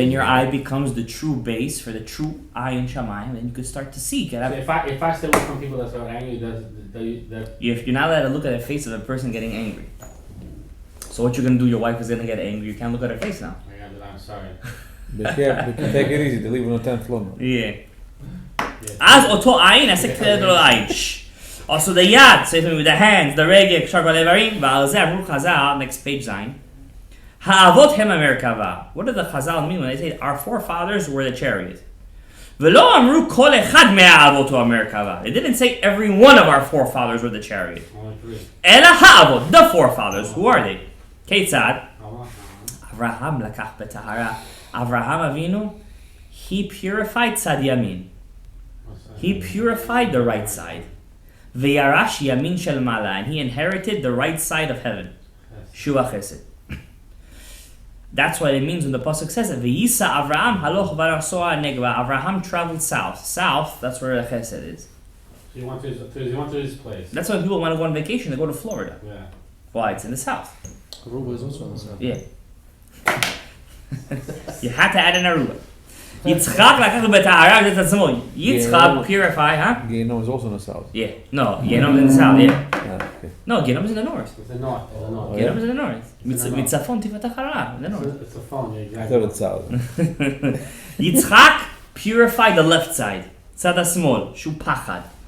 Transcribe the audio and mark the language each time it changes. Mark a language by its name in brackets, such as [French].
[English] Then your eye becomes the true base for the true eye in Shamayim, and you can start to see. So if I stay away from people that are angry, that If you're not allowed to look at the face of a person getting angry. So what you're going to do, your wife is going to get angry, you can't look at her face now. I'm sorry. Take it easy, deliver on 10th floor. Yeah. [Hebrew] אז אותו עין, עשה כתב לו עין. [English] Also the yad, say to me with the hands, the [Hebrew] רגל, קשר כל איברים, ועל זה אמרו חז"ל, [English] next page 9. [Hebrew] האבות הם המרכבה. [English] What did the Chazal mean when they say our forefathers were the chariot? [Hebrew] ולא אמרו כל אחד מהאבות הוא המרכבה. [English] They didn't say every one of our forefathers were the chariot. [Hebrew] אלא האבות, [English] the forefathers, who are they? [Hebrew] כיצד? אברהם לקח בטהרה. [English] אברהם אבינו, he purified [Hebrew] צד ימין. [English] He purified the right side. [Hebrew] וירש ימין של מעלה, [English] and he inherited the right side of heaven. [Hebrew] שוע חסד. [English] That's what it means when the pasuk says it. [Hebrew] V'yisa Avraham haloch v'rasoa negva. [English] Avraham traveled south. South, that's where the chesed is. So he went to his place. That's why people want to go on vacation. They go to Florida. Yeah. Why? It's in the south. Aruba is also on the south. Yeah. You had to add an Aruba. [Hebrew] Yitzchak לקח בטהרה את עצמו. [English] Yitzchak purify, huh? Gehinnom is also in the south. Yeah. No, Gehinnom is in the south, yeah. Okay. No, Gehinnom is in the north. It's the north. Gehinnom is in the north. [Hebrew] מצפון תפתח הרעה, [English] in the north. It's a phone, yeah, I exactly. thought it's south. Yitzchak purified the left side. [Hebrew] צד השמאל, שהוא פחד.